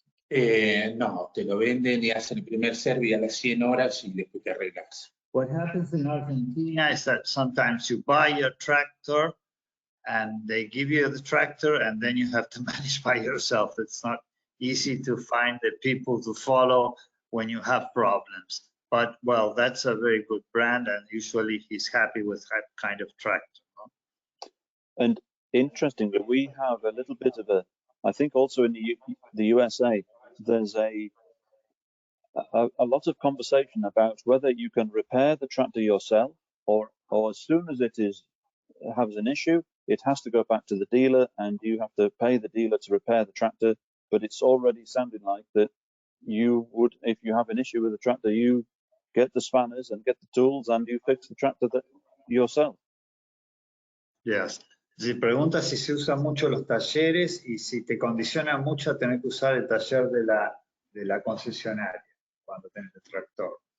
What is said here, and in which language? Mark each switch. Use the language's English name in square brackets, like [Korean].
[Spanish] No, te lo venden y hacen el primer servicio a las 100 horas y después te arreglas. [English] What happens in Argentina is that sometimes you buy your tractor and they give you the tractor and then you have to manage by yourself. It's not easy to find the people to follow when you have problems. But, well, that's a very good brand, and usually he's happy with that kind of tractor. No? And interestingly, we have a little bit of I think also in the USA, there's a lot of conversation about whether you can repair the tractor yourself, or as soon as it has an issue, it has to go back to the dealer and you have to pay the dealer to repair the tractor. But it's already sounding like that you would, if you have an issue with the tractor, you get the spanners and get the tools and you fix the tractor yourself. Yes. [Spanish] Si pregunta si se usan mucho los talleres y si te condiciona mucho a tener que usar el taller de la concesionaria cuando tenés el tractor.